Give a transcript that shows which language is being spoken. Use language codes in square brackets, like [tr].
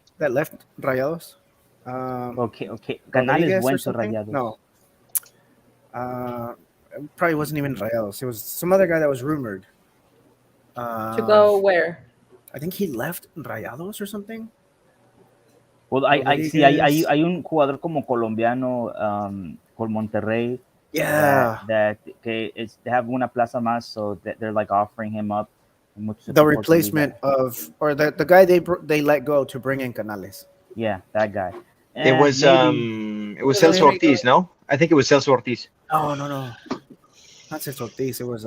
[en] That left Rayados? Okay. Canales went to Rayados. No. It probably wasn't even Rayados. It was some other guy that was rumored. To go where? I think he left Rayados or something. Well, I see. [es] Hay un jugador como colombiano por Monterrey. [en] Yeah. That they have [es] una plaza más, [en] so that they're like offering him up. The replacement or the guy they let go to bring in Canales. Yeah, that guy. It was Celso Ortiz, no? I think it was Celso Ortiz. No. Not Celso Ortiz. It was